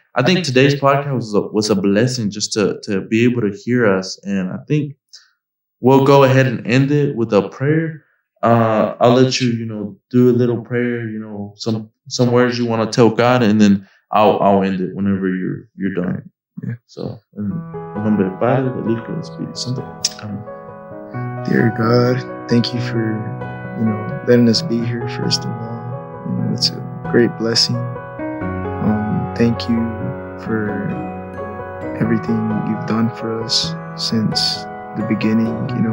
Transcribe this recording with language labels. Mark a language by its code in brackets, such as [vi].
[en] I think today's podcast was a blessing just to be able to hear us, and I think we'll go ahead and end it with a prayer. I'll let you, do a little prayer. Some words you want to tell God, and then I'll end it whenever you're done. Yeah. [es] So, en nombre del Padre, del Hijo y del Espíritu Santo. Amén. [en] Dear God, thank you for, letting us be here, first of all. It's a great blessing. Thank you for everything you've done for us since the beginning.